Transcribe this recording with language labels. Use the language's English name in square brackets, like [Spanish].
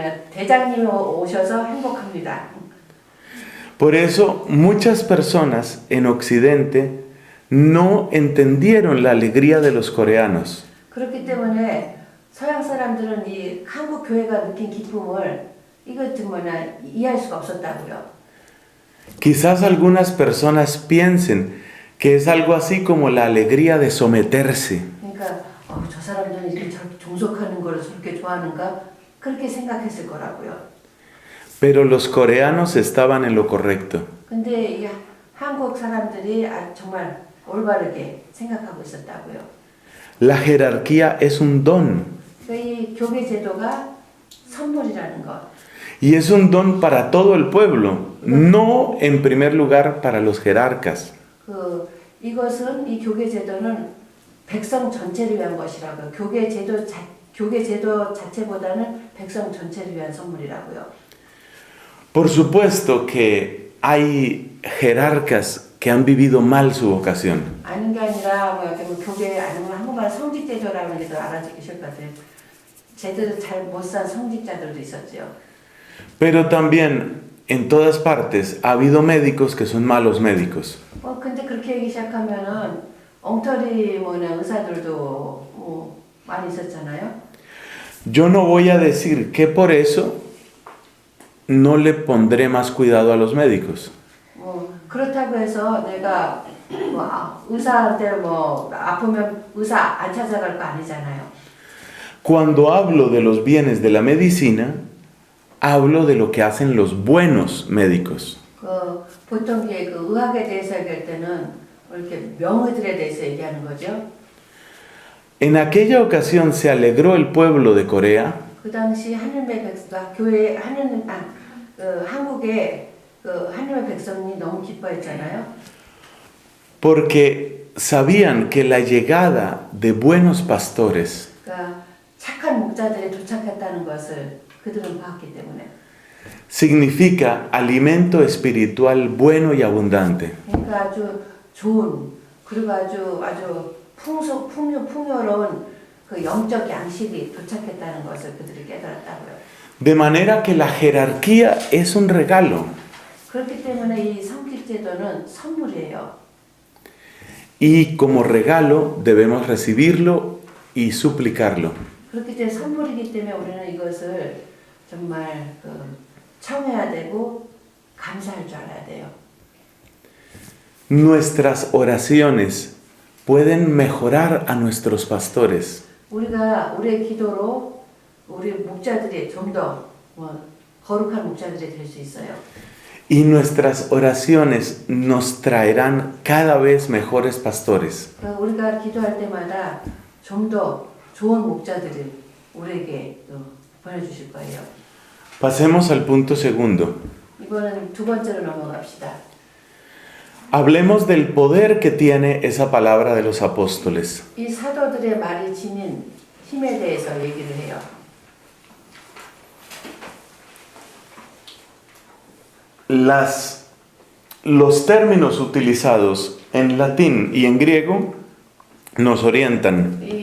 [Korean] 대장님이 오셔서 행복합니다. [Spanish] Por eso muchas personas en Occidente no entendieron la alegría de los coreanos. [Korean] 그렇기 때문에 서양 사람들은 이 한국 교회가 느낀 기쁨을 이해할 수가 없었다고요. [Spanish] Quizás algunas personas piensen que es algo así como la alegría de someterse. [Korean] 그러니까 저 사람들은 이렇게 종속하는 걸 저렇게 좋아하는가 그렇게 생각했을 거라고요. [Spanish] Pero los coreanos estaban en lo correcto. [Korean] 근데 이 한국 사람들이 정말 올바르게 생각하고 있었다고요. [Spanish] La jerarquía es un don. [Korean] 이 교계 제도가 선물이라는 것. [Spanish] Y es un don para todo el pueblo, no en primer lugar para los jerarcas. [Korean] 이것은 이 교계 제도는 백성 전체를 위한 것이라고요. 교계 제도 자체보다는 백성 전체를 위한 선물이라고요. [Spanish] Por supuesto que hay jerarcas que han vivido mal su vocación. [Korean] 아닌 게 아니라 교계 아니면 한국말 성직 제도라는 게 더 알아주실 것 같아요. 제대로 잘 못 산 성직자들도 있었죠. [Spanish] Pero también en todas partes ha habido médicos que son malos médicos. [Korean] 근데 그렇게 얘기 시작하면은 엉터리 의사들도 많이 있었잖아요. [Spanish] Yo no voy a decir que por eso no le pondré más cuidado a los médicos. [Korean] 그렇다고 해서 내가 의사한테 아프면 의사 안 찾아갈 거 아니잖아요. [Spanish] Cuando hablo de los bienes de la medicina, hablo de lo que hacen los buenos médicos. [Korean] 보통 의학에 대해서 얘기할 때는 이렇게 명의들에 대해서 얘기하는 거죠. [Spanish] En aquella ocasión se alegró el pueblo de Corea [Korean] 그 당시 하늘의 백성, 교회 한국의 그 하늘의 백성이 너무 기뻐했잖아요. [Spanish] porque sabían que la llegada de buenos pastores [Korean] 그러니까 착한 목자들이 도착했다는 것을 그들은 봤기 때문에. [Spanish] significa alimento espiritual bueno y abundante. [Korean] 그러니까 아주 좋은 그리고 아주 풍요로운 그 영적 양식이 도착했다는 것을 그들이 깨달았다고요. [Spanish] De manera que la jerarquía es un regalo [Korean] 그렇기 때문에 이 성직 제도는 선물이에요. [Spanish] y como regalo debemos recibirlo y suplicarlo. [Korean] 그렇기 때문에 선물이기 때문에 우리는 이것을 정말 청해야 되고 감사할 줄 알아야 돼요. [Spanish] Nuestras oraciones pueden mejorar a nuestros pastores. [Korean] 우리의 기도로 우리 목자들이 좀 더 거룩한 목자들이 될 수 있어요. [Spanish] Y nuestras oraciones nos traerán cada vez mejores pastores. [Korean] 우리가 기도할 때마다 좀 더 좋은 목자들을 우리에게 보내주실 거예요. [Spanish] Pasemos al punto segundo. [Korean] 이번엔 두 번째로 넘어갑시다. [Spanish] Hablemos del poder que tiene esa palabra de los apóstoles. [Korean] 이 사도들의 말이 지닌 힘에 대해서 얘기를 해요. [Spanish] Los términos utilizados en latín y en griego nos orientan.